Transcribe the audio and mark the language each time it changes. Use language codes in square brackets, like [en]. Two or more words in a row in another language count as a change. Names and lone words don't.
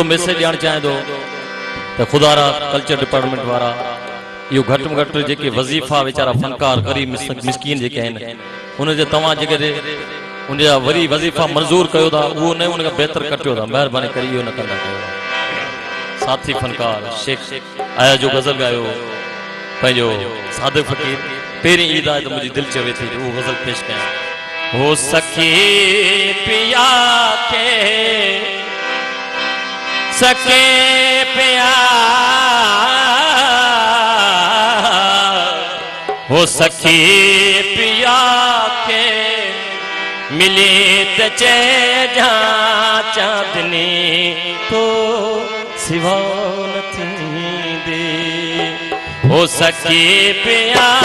[sd] मैसेज ॾियणु चाहियां थो त ख़ुदारा [en] culture department [sd] वारा इहो घटि में घटि जेके वज़ीफ़ा वीचारा फनकार ग़रीब मिसकीन जेके आहिनि उनजे तव्हां जेके उनजा वरी वज़ीफ़ा मंज़ूर कयो था उहो न उनखां बहितर कटियो था महिरबानी करे इहो न कंदा कयो साथी फनकार शेख आया जो गज़ल ॻायो पंहिंजो सादिक फ़कीर पहिरीं ईद आहे त मुंहिंजी दिलि चवे थी उहो गज़ल पेश कयां हो सखी पिया के सके पिया हो सखी पिया के मिले त चइजां चांदनी तो सिवा न थींदे हो सखी पिया